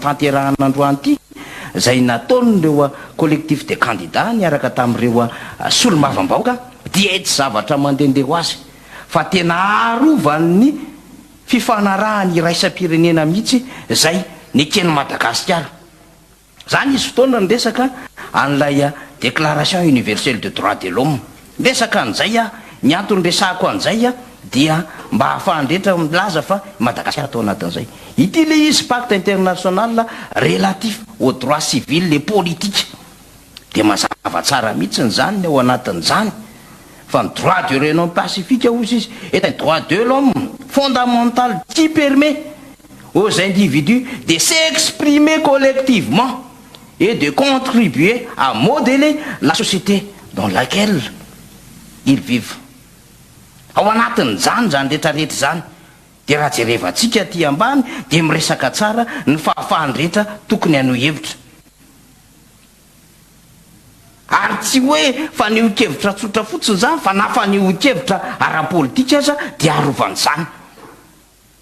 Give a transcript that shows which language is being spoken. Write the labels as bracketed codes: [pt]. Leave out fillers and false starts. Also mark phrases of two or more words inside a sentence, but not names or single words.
[mg] tanterahana androany ity zay nataon'ireo [fr] collectif de candidat [mg] niaraka tamin'ireo solomavam-baoaka dia tsy zavatra mandehandeha ho azy fa tena arovan'ny fifanarahany raisam-pirenena mihitsy zay nekeny Madagasikara zany izy fotoana ny resaka an'ilay déclaration [fr] universelle de droit de l'homme [mg] resaka an'izay ny antony resahako an'izay dia mba hahafahandrehetra milaza fa Madagasikara atao anatin'izay ity le izy [fr] pacte international relatif au droit civil et politique [mg] dia mazava tsara mihitsy zany ao anatin'izany fa ny [fr] droit de réunion pacifique [mg] ozy [fr] izy est un droit de l'homme fondamental qui permet aux individus de s'exprimer collectivement et de contribuer à modeler la société dans laquelle ils vivent [mg] ao anatin'izany zany rehetrarehetra zany dia raha jerevantsika ty ambany dia miresaka tsara ny fahafahany rehetra tokony hano hevitra ary tsy hoe faneho-kevitra tsotra fotsiny zany fa na faneho-kevitra ara-politika aza dia arovan'izany